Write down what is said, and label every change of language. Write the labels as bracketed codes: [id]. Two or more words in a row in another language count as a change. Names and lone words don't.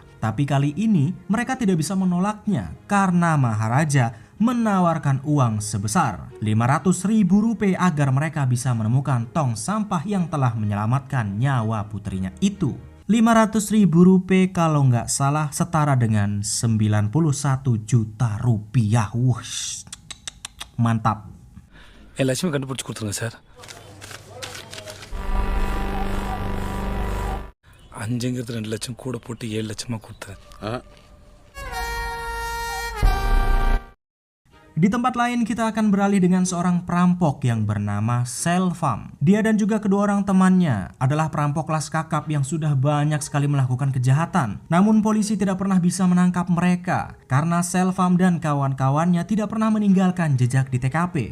[id] Tapi kali ini mereka tidak bisa menolaknya karena Maharaja menawarkan uang sebesar 500.000 rupiah agar mereka bisa menemukan tong sampah yang telah menyelamatkan nyawa putrinya itu. 500.000 rupiah kalau nggak salah setara dengan 91 juta rupiah. Wush, mantap. [ta] என் லட்சுமி கண்டுபிடிச்சி கொடுத்துருங்க சார். 5ங்கிறது 2 லட்சம் கூட போட்டு 7 லட்சமாக கொடுத்தேன். [id] Di tempat lain kita akan beralih dengan seorang perampok yang bernama Selvam. Dia dan juga kedua orang temannya adalah perampok kelas kakap yang sudah banyak sekali melakukan kejahatan. Namun polisi tidak pernah bisa menangkap mereka karena Selvam dan kawan-kawannya tidak pernah meninggalkan jejak di TKP.